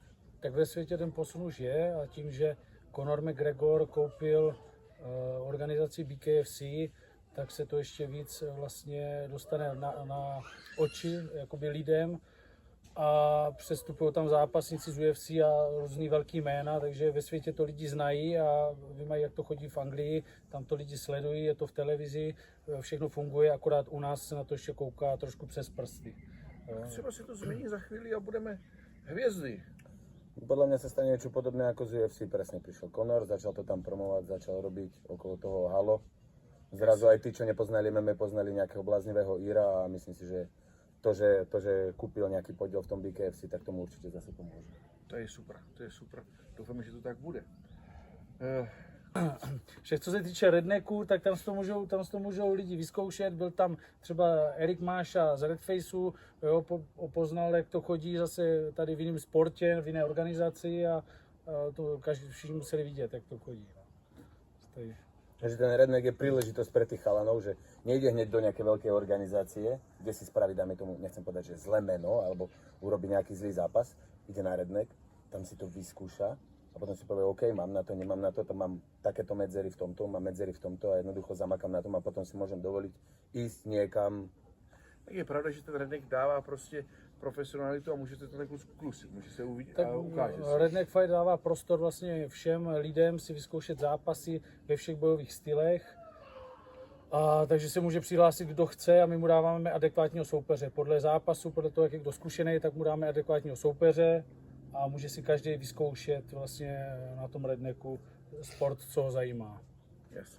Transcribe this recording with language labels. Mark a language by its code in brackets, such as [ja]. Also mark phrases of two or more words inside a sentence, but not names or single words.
[cs] Tak ve světě ten posun už je a tím, že Conor McGregor koupil organizaci BKFC, tak se to ještě víc vlastně dostane na oči jakoby lidem a přestupují tam zápasníci z UFC a různý velký jména, takže ve světě to lidi znají a mají, jak to chodí v Anglii, tam to lidi sledují, je to v televizi, všechno funguje, akorát u nás se na to ještě kouká trošku přes prsty. Třeba se to změní za chvíli a budeme hvězdy. [sk] Podľa mňa sa stane niečo podobné ako z UFC, presne prišiel Conor, začal to tam promovať, začal robiť okolo toho halo. Zrazu aj tí, čo nepoznali MMA, poznali nejakého bláznivého Íra a myslím si, že to, že kúpil nejaký podiel v tom BKFC, tak tomu určite zase pomôže. [cs] To je super. Doufám, že to tak bude. Však co se týče rednecků, tak tam si to můžou lidi vyzkoušet. Byl tam třeba Erik Máša z Redfaceu, jo, poznal, jak to chodí zase tady v jiném sportě, v jiné organizaci a to všichni museli vidět, jak to chodí. Tady. [sk] Takže ten redneck je príležitosť pre tých chalanov, že nejde hneď do nejakej veľkej organizácie, kde si spraví, dáme tomu, nechcem povedať, že zlé meno, alebo urobí nejaký zlý zápas, ide na redneck, tam si to vyskúša a potom si povie, OK, mám na to, nemám na to, tam mám takéto medzery v tomto, mám medzery v tomto a jednoducho zamakám na tom a potom si môžem dovoliť ísť niekam. [cs] Tak je pravda, že ten redneck dává prostě profesionalitu a můžete to takhle klusit, může se uvidět tak a ukáže se. Redneck Fight dává prostor vlastně všem lidem si vyzkoušet zápasy ve všech bojových stylech. Takže se může přihlásit, kdo chce a my mu dáváme adekvátního soupeře. Podle zápasu, podle toho, jak je kdo zkušený, tak mu dáme adekvátního soupeře a může si každý vyzkoušet vlastně na tom rednecku sport, co ho zajímá.